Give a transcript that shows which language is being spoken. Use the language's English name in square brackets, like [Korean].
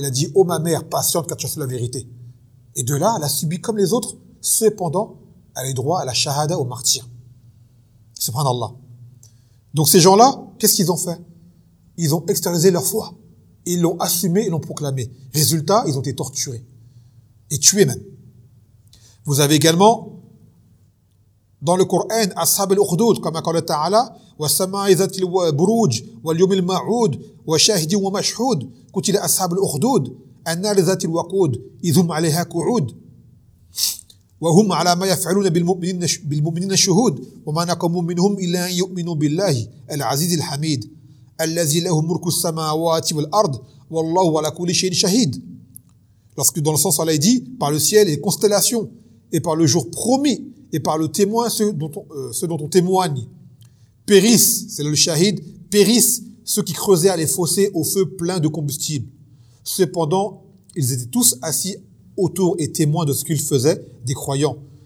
[French] Il a dit, oh ma mère, patiente, car tu as su la vérité. Et de là, elle a subi comme les autres. Cependant, elle est droit à la shahada au martyr. Subhanallah. Donc ces gens-là, qu'est-ce qu'ils ont fait? Ils ont extériorisé leur foi. Ils l'ont assumé et l'ont proclamé. Résultat, ils ont été torturés. Et tués même. Vous avez également, dans le Coran, Ashab al-Ukhdud, comme encore le Ta'ala, [Arabic] وَالسَّمَاءِ ذَاتِ الْبُرُوجِ وَالْيَوْمِ الْمَعُودِ وَشَاهِدٍ وَمَشْهُودٍ قُتِلَ أَصْحَابُ الْأُخْدُودِ النَّارِ ذَاتِ الْوَقُودِ إِذْ هُمْ عَلَيْهَا قُعُودٌ وَهُمْ عَلَى مَا يَفْعَلُونَ بِالْمُؤْمِنِينَ شُهُودٌ وَمَا نَقَمُوا مِنْهُمْ إِلَّا أَنْ يُؤْمِنُوا بِاللَّهِ الْعَزِيزِ الْحَمِيدِ الَّذِي لَهُ مُلْكُ السَّمَاوَاتِ وَالْأَرْضِ وَاللَّهُ عَلَى كُلِّ شَيْءٍ شَهِيدٌ. [French] Lorsque dans le sens Allah dit par le ciel et les constellations et par le jour promis et par le témoin ceux dont on témoigne. Périssent, c'est le shahid, périssent ceux qui creusaient les fossés au feu plein de combustible. Cependant, ils étaient tous assis autour et témoins de ce qu'ils faisaient, des croyants.